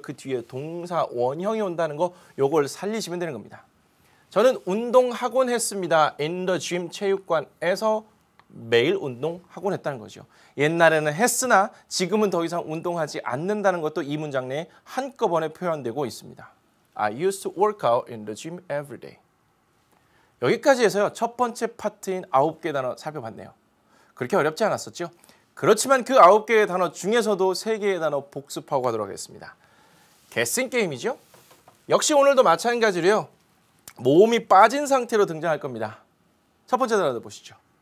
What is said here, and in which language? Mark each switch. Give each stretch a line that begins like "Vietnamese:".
Korean: 그 뒤에 동사 원형이 온다는 거 요걸 살리시면 되는 겁니다. 저는 운동하곤 했습니다.
English: in the gym,
Korean: 체육관에서 매일 운동하곤 했다는 거죠. 옛날에는 했으나 지금은 더 이상 운동하지 않는다는 것도 이 문장 내에 한꺼번에 표현되고 있습니다.
English: I used to work out in the gym every day.
Korean: 여기까지 해서요. 첫 번째 파트인 9개 단어 살펴봤네요. 그렇게 어렵지 않았었죠? 그렇지만 그 9개의 단어 중에서도 3개의 단어 복습하고 가도록 하겠습니다. 게싱 게임이죠? 역시 오늘도 마찬가지로요. 모음이 빠진 상태로 등장할 겁니다. 첫 번째 단어 보시죠.